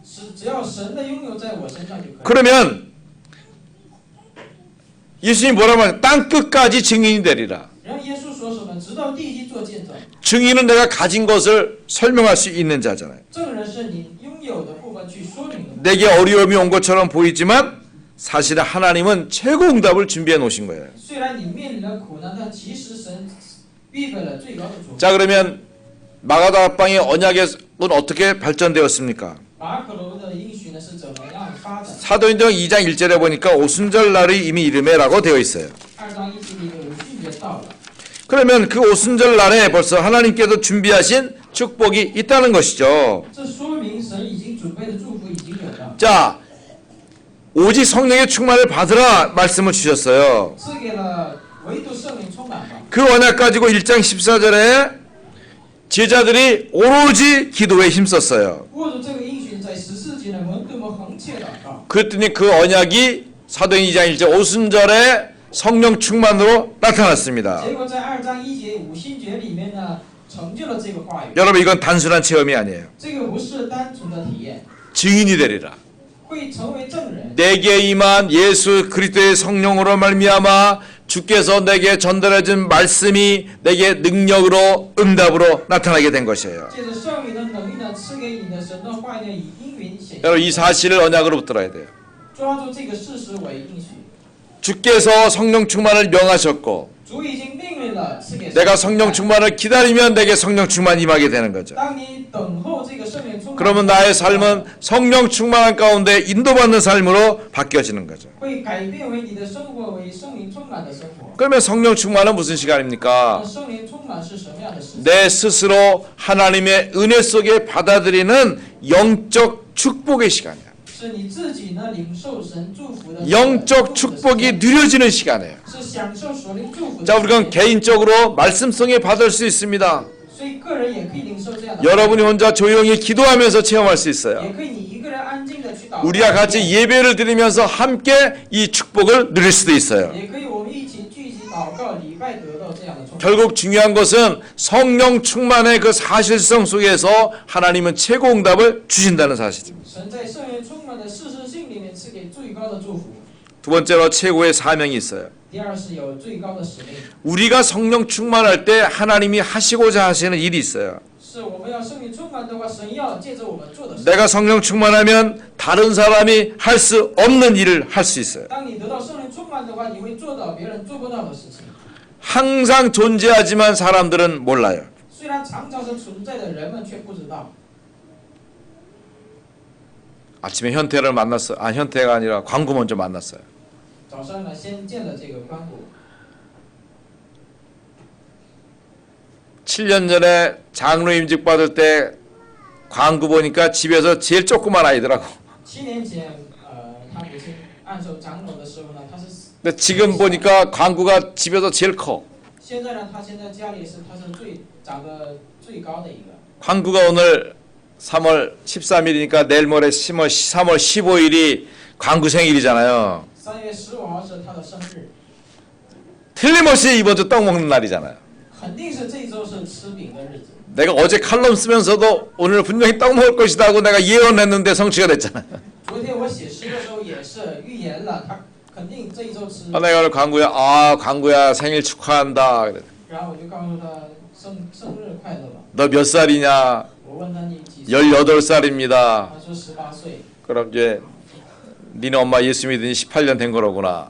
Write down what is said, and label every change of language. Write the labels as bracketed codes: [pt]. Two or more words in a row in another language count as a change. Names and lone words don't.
[ko] 그러면 예수님이 뭐라고 하냐? 땅 끝까지 증인이 되리라. 증인은 내가 가진 것을 설명할 수 있는 자잖아요. 내게 어려움이 온 것처럼 보이지만 사실은 하나님은 최고 응답을 준비해 놓으신 거예요. [zh] 虽然你面临了苦难，但其实神预备了最高的祝福。 [ko] 자, 그러면 마가다락방의 언약은 어떻게 발전되었습니까? [zh] 马可楼的应许呢是怎么样发展？ [ko] 사도행전 2장 1절에 보니까 오순절 날이 이미 이름에라고 되어 있어요. [zh] 2 章1节里有训诫到了。 [ko] 그러면 그 오순절 날에 벌써 하나님께서 준비하신 축복이 있다는 것이죠. [zh] 这说明神已经准备的祝福已经有了。 [ko] 자, 오직 성령의 충만을 받으라 말씀을 주셨어요. [zh] 赐给了唯独圣灵充满吧。 [ko] 그 언약 가지고 1장 14절에 제자들이 오로지 기도에 힘썼어요. [zh] 握住这个应许，在14节的门对我们横切祷告。 [ko] 그랬더니 그 언약이 사도행 2장 1절 오순절에 성령 충만으로 나타났습니다. [zh] 结果在2章1节五旬节里面呢，成就了这个话语。 [ko] 여러분, 이건 단순한 체험이 아니에요. [zh] 这个不是单纯的体验， [ko] 증인이 되리라. [zh] 会成为证人。 [ko] 내게 임한 예수 그리스도의 성령으로 말미암아 주께서 내게 전달해준 말씀이 내게 능력으로 응답으로 나타나게 된 것이에요. [zh] 借着圣灵的能力呢，赐给你的神的话语呢，以应允显现。 [ko] 여러분, 이 사실을 언약으로 붙들어야 돼요. [zh] 抓住这个事实为应许。 [ko] 주께서 성령 충만을 명하셨고 [zh] 主已经命令了，赐给 [ko] 내가 성령 충만을 기다리면 내게 성령 충만 임하게 되는 거죠. [zh] 当你等候这个圣灵充满， [ko] 그러면 나의 삶은 성령 충만한 가운데 인도받는 삶으로 바뀌어지는 거죠. [zh] 会改变为你的生活为圣灵充满的生活。 [ko] 그러면 성령 충만은 무슨 시간입니까? [zh] 那圣灵充满是什么样的事情？ [ko] 내 스스로 하나님의 은혜 속에 받아들이는 영적 축복의 시간이야. [zh] 是你自己呢领受神祝福的 [ko] 영적 축복이 누려지는 시간이에요. [zh] 是享受属灵祝福的 [ko] 자, [zh] 时 [ko] 우리가 [zh] 间。 [ko] 개인적으로 말씀성에 받을 수 있습니다. [zh] 所以个人也可以领受这样的， [ko] 여러분이 혼자 조용히 기도하면서 체험할 수 있어요. [zh] 也可以你一个人安静的去祷告， [ko] 우리가 같이 예배를 드리면서 함께 이 축복을 누릴 수도 있어요. [zh] 也可以我们一起聚集祷告礼拜得到这样的祝福。 [ko] 결국 중요한 것은 성령 충만의 그 사실성 속에서 하나님은 최고 응답을 주신다는 사실입니다. [zh] 神在圣灵充满的事实性里面赐给最高的祝福。 [ko] 두 번째로 최고의 사명이 있어요. [zh] 第二是有最高的使命， [ko] 우리가 성령 충만할 때 하나님이 하시고자 하시는 일이 있어요. [zh] 是我们要圣灵充满的话，神要借着我们做的事。 [ko] 내가 성령 충만하면 다른 사람이 할 수 없는 일을 할 수 있어요. [zh] 当你得到圣灵充满的话，你会做到别人做不到的事情。 [ko] 항상 존재하지만 사람들은 몰라요. [zh] 虽然常常是存在的，人们却不知道。 [ko] 아침에 현태를 만났어요. 현태가 아니라 광구 먼저 만났어요. [zh] 早上呢，先见了这个关谷。 [ko] 7년 전에 장로 임직 받을 때 광구 보니까 집에서 제일 조그만 아이더라고. [zh] 7 年前，他母亲按手长老的时候呢，他是 [ko] 근데 지금 보니까 광구가 집에서 제일 커. [zh] 现在呢，他现在家里他是长得最高的一个。 [ko] 광구가 오늘 3월 13일이니까 내일 모레 3월 15일이 광구 생일이잖아요. [zh] 3 月15号是他的生日， [ko] 틀림없이 이번 주 떡 먹는 날이잖아요. [zh] 肯定是这一周是吃饼的日子。 [ko] 내가 어제 칼럼 쓰면서도 오늘 분명히 떡 먹을 것이다 하고 내가 예언했는데 성취가 됐잖아요. [zh] 昨天我写诗的时候也是预言了，他肯定这一周吃。 [ko] 내가 오늘 광구야 생일 축하한다. 그래. [zh] 然后我就告诉他生日快乐吧。 [ko] 너 몇 살이냐? [zh] 我问他你几岁？ [ko] 18살입니다. [zh] 他说18岁。 [ko] 그럼 이제 니네 엄마 예수 믿은 지 18년 된 거로구나.